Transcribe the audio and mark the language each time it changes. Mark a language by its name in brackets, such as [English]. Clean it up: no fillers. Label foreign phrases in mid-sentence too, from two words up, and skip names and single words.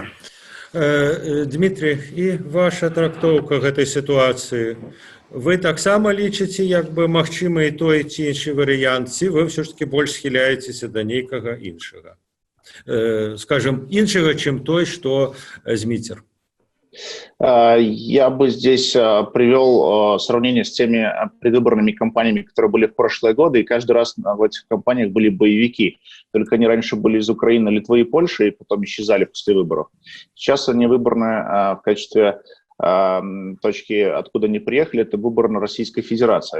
[Belarusian] Дмитрий, і ваша трактоўка гэтай сітуацыі. Вы таксама лічыце, магчымы і той ці іншы варыянт, ці вы ўсё ж такі больш схіляецеся да нейкага іншага? Скажем, іншага, чым той, што Зміцер. [Russian] Я бы здесь привел сравнение с теми предвыборными кампаниями, которые были в прошлые годы, и каждый раз в этих кампаниях были боевики. Только они раньше были из Украины, Литвы и Польши, и потом исчезали после выборов. Сейчас они выбраны в качестве точки, откуда они приехали, это выборная Российской Федерации.